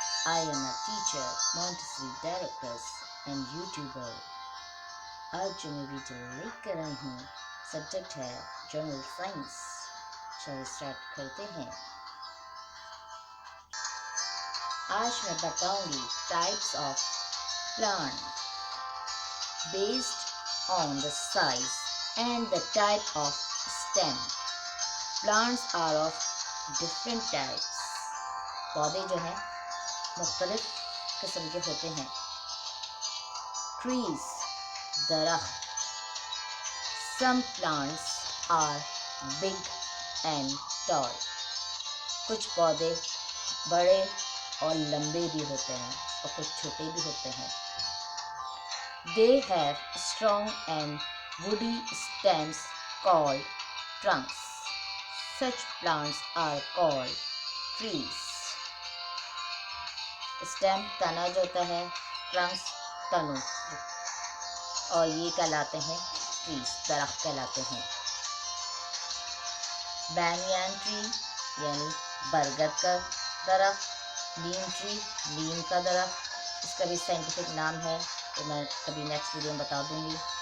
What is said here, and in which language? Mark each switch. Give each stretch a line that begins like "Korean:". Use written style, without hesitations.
English: I am a teacher, Montessori therapist and YouTuber.
Hindi: आज जो मैं वीडियो लेकर आई हूँ सब्जेक्ट है जनरल साइंस। चलो स्टार्ट करते हैं। आज मैं बताऊंगी
English: Types of plant based on the size and the type of stem. Plants are of different types.
Hindi: पौधे जो हैं मुख्तलिफ किस्म के होते हैं।
English: Trees दरख्त। Some plants are big and tall.
Hindi: कुछ पौधे बड़े और लंबे भी होते हैं और कुछ छोटे भी होते हैं।
English: They have strong and woody stems called trunks. Such plants are called trees.
Hindi: Stem तना जो होता है, ट्रंक्स तनु, और ये कहलाते हैं ट्रीज, दरख्त कहलाते हैं। बैनियन ट्री यानी बरगद का दरख्त, नीम ट्री नीम का दरख्त, इसका भी साइंटिफिक नाम है तो मैं कभी नेक्स्ट वीडियो में बता दूंगी।